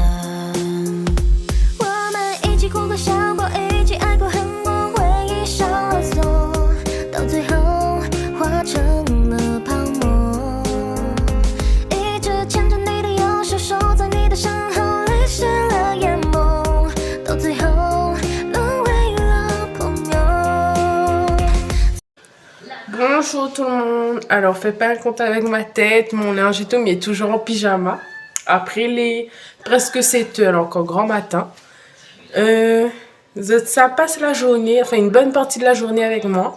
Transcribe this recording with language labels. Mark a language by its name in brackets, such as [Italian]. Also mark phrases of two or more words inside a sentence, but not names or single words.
[Chinese] 我们一起哭过笑过，一起爱过恨过，回忆上了锁，到最后化成了泡沫。一直牵着你的右手，守在你的身后，泪湿了眼眸，到最后沦为了朋友。 [French] Bonjour tout le monde. Alors, fais pas un compte avec ma tête, mon linge et tout, mais toujours en pyjama. Après les presque 7 heures, encore grand matin. Ça passe la journée, enfin une bonne partie de la journée avec moi.